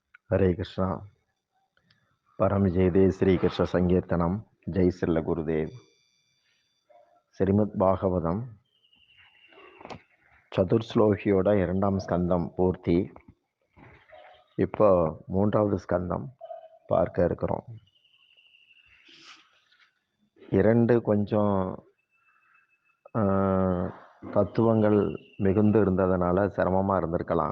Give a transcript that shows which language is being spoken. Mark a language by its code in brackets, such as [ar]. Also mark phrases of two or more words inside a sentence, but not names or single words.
[sa] हरे कृष्णा। परम जय दे श्री कृष्ण संकीर्तनम जय श्रील गुरुदेव श्रीमद् भागवतम [ta] சதுர்ஸ்லோகியோட இரண்டாம் ஸ்கந்தம் பூர்த்தி. இப்போ மூன்றாவது ஸ்கந்தம் பார்க்க இருக்கிறோம். இரண்டு கொஞ்சம் தத்துவங்கள் மிகுந்து இருந்ததுனால சிரமமாக இருந்திருக்கலாம்.